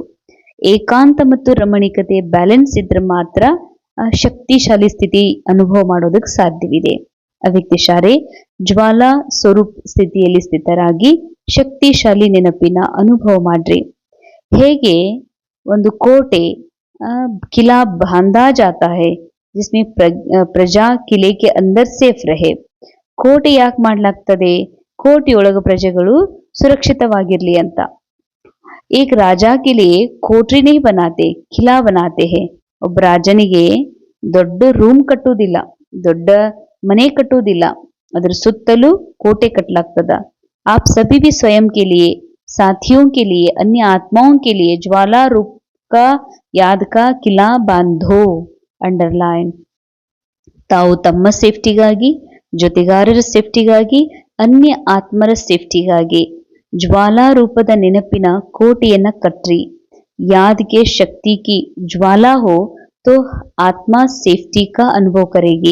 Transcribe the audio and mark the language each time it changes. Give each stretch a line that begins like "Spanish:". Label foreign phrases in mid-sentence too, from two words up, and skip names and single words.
Kannada: ಏಕಾಂತ ಮತ್ತು ರಮಣೀಕತೆ ಬ್ಯಾಲೆನ್ಸ್ ಇದ್ರೆ ಮಾತ್ರ ಶಕ್ತಿಶಾಲಿ ಸ್ಥಿತಿ ಅನುಭವ ಮಾಡೋದಕ್ಕೆ ಸಾಧ್ಯವಿದೆ. ಅವ್ಯಕ್ತಿಶಾರೆ ಜ್ವಾಲಾ ಸ್ವರೂಪ್ ಸ್ಥಿತಿಯಲ್ಲಿ ಸ್ಥಿತರಾಗಿ ಶಕ್ತಿಶಾಲಿ ನೆನಪಿನ ಅನುಭವ ಮಾಡ್ರಿ. ಹೇಗೆ ಒಂದು ಕೋಟೆ
Hindi: किला बांधा जाता है जिसमें प्रजा किले के अंदर सेफ रहे.
Kannada: ಕೋಟೆ ಯಾಕೆ ಮಾಡ್ಲಾಗ್ತದೆ? ಕೋಟೆಯೊಳಗ ಪ್ರಜೆಗಳು ಸುರಕ್ಷಿತವಾಗಿರ್ಲಿ ಅಂತ.
Hindi: एक राजा के लिए कोठरी नहीं बनाते, किला बनाते हैं.
Kannada: ಒಬ್ಬ ರಾಜನಿಗೆ ದೊಡ್ಡ ರೂಮ್ ಕಟ್ಟುವುದಿಲ್ಲ, ದೊಡ್ಡ ಮನೆ ಕಟ್ಟುವುದಿಲ್ಲ, ಅದರ ಸುತ್ತಲೂ ಕೋಟೆ ಕಟ್ಟಲಾಗ್ತದ.
Hindi: आप सभी भी स्वयं के लिए, साथियों के लिए, अन्य आत्माओं के लिए ज्वाला रूप का याद का किला बांधो. ಅಂಡರ್ಲೈನ್.
Kannada: ತಾವು ತಮ್ಮ ಸೇಫ್ಟಿಗಾಗಿ, ಜೊತೆಗಾರರ ಸೇಫ್ಟಿಗಾಗಿ, ಅನ್ಯ ಆತ್ಮರ ಸೇಫ್ಟಿಗಾಗಿ ಜ್ವಾಲಾ ರೂಪದ ನೆನಪಿನ ಕೋಟೆಯನ್ನ ಕಟ್ರಿ.
Hindi: याद की शक्ति की ज्वाला हो तो आत्मा सेफ्टी का अनुभव करेगी.